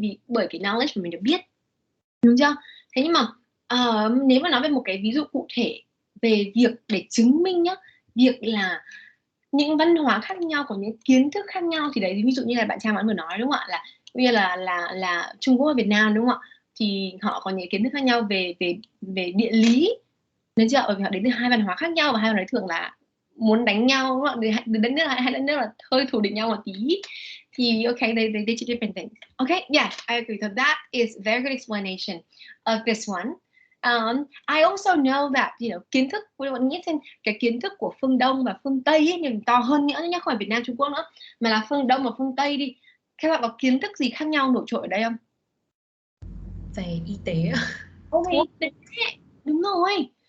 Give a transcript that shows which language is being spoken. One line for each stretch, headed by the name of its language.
Vietnamese: Bởi cái knowledge mà mình được biết, đúng chưa? Thế nhưng mà nếu mà nói về một cái ví dụ cụ thể về việc để chứng minh nhá, việc là những văn hóa khác nhau, có những kiến thức khác nhau, thì đấy, ví dụ như là bạn Trang vừa nói, đúng không ạ, là như là Trung Quốc và Việt Nam, đúng không ạ, thì họ có những kiến thức khác nhau về địa lý, nên chưa? Bởi vì họ đến từ hai văn hóa khác nhau và hai văn hóa thường là muốn đánh nhau, đúng không ạ? Đến đất nước hai đất nước là hơi thù địch nhau một tí, thì okay,
English: they teach different things. Okay, yes, I agree. So that is a very good explanation of this one. I also know that,
Vietnamese: kiến thức, bạn nghĩ xem cái kiến thức của phương Đông và phương Tây ấy, nhưng to hơn nữa nhé, không phải Việt Nam Trung Quốc nữa, mà là phương Đông và phương Tây đi. Các bạn có kiến thức gì khác nhau nổi trội ở đây không? Về y tế. Y tế, đúng rồi.